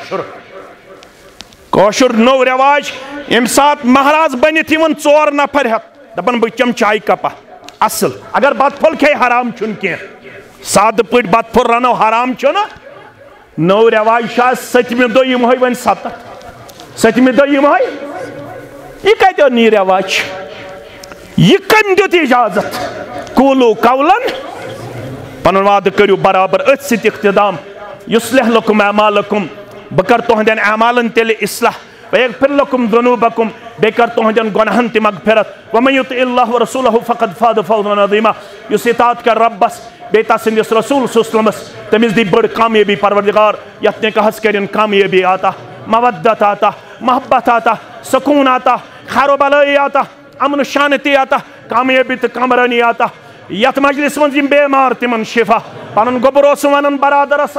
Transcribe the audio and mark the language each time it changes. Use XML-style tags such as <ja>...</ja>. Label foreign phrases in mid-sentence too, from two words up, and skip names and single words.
<ks>کٲشُر نوٚو رٮ۪واج ییٚمہِ ساتہٕ مہراز بٔنِتھ یِوان 4 نفر ہٮ۪تھ دپان بہٕ چٮ۪مہٕ چایہِ کپا اصل اگر بتہٕ پھوٚل کھیٚیہِ حرام چھُنہٕ کینٛہہ سادٕ پٲٹھۍ بتہٕ پھوٚل رنو حرام چھُنہٕ نوٚو رٮ۪واج چھُ آز 7مہِ دۄہ یِمہوے وۄنۍ 7 7مہِ دۄہ یِمہوے یہِ کتہِ نی رٮ۪واج یہِ کٔمۍ دیُت اِجازت قوٗلوٗ قولن پنُن وعدٕ کٔرِو برابر أتھۍ سۭتۍ اِختِدام</ks> <ar>یُصلح لکم اعمالکم</ar> <ks>بہٕ کر تُہنٛدٮ۪ن اعمالن تیٚلہِ اصلاح</ks> <ar>ویغفر لکم ذنوٗبکم</ar> <ks>بیٚیہِ کر تُہنٛدٮ۪ن گۄناہن تہِ مغفرت</ks> <ar>ومن یُطع اللہ ورسولہ فقد فاز فوزا عظیما</ar> <ks>یُس اطاعت کر رۄبس بیٚیہِ تسٕنٛدِس رسوٗل</ks> <ar>صلی اللہ علیہ وسلمس</ar> <ks>تٔمِس دی بٔڑ کامیٲبی پروردگار یتھ نِکاحس کٔرِن کامیٲبی عطا مودت عطا محبت عطا سکوٗن عطا خیر و بلٲیی عطا امن و شانتی عطا کامیٲبی تہٕ کامرٲنی عطا یتھ مجلس منٛز یِم بیمار تِمن شفا پنُن گوٚبُر اوس ونان برادرس</ks>